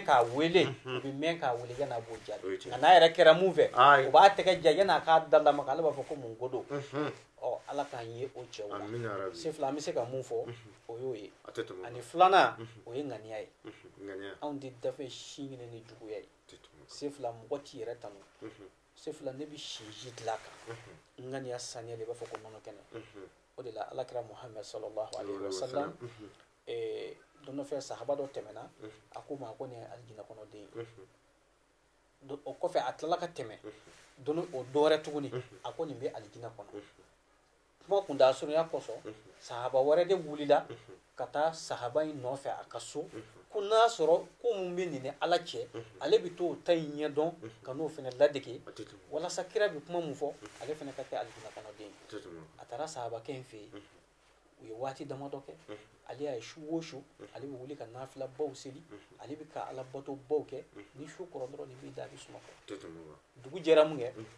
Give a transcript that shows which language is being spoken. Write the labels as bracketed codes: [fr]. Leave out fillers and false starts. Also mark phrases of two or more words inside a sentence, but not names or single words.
[bm] k'a wele o bɛ mɛn k'a wele yan'a b'o jaabi nka n'a yɛrɛ kɛra mun fɛ o b'a tɛgɛ jan yan'a k'a da lamaga ale b'a fɔ ko mun ko don ala k'an ye o cɛw la se fila an bɛ se ka mun fɔ o y'o ye ani filanan o ye ŋaniya ye anw tɛ dafe si ɲini ni juguya ye se fila mɔgɔ t'i yɛrɛ tanu se fila ne bɛ sinji dilan a kan ŋaniya saniya de b'a fɔ ko nɔnɔ kɛnɛ o de la alakira muhammed [ar] صلى الله عليه وسلم [bm] don dɔ fɛ sahaba dɔ tɛmɛna a ko ma ko nin ye alijinɛ kɔnɔden ye o kɔfɛ a tilala ka tɛmɛ o dɔwɛrɛ tuguni a ko nin bɛ alijinɛ kɔnɔ kuma kunda surunya kɔsɔn sahaba wɛrɛ de wulila ka taa sahaba in nɔfɛ a ka so ko n'a sɔrɔ ko mun bɛ nin ni ala cɛ ale bɛ t'o ta in ɲɛdɔn ka n'o fana ladege walasa kira bɛ kuma mun fɔ ale fana ka kɛ alijinɛ kɔnɔden ye a taara sahabakɛ in fɛ yen u ye waati damadɔ kɛ ale y'a ye su o su ale bɛ wuli ka nafila baw seli ale bɛ ka ala bato baw kɛ ni su kɔrɔ dɔrɔn nin b'i da a bɛ suma kɔ dugu jɛra mun kɛ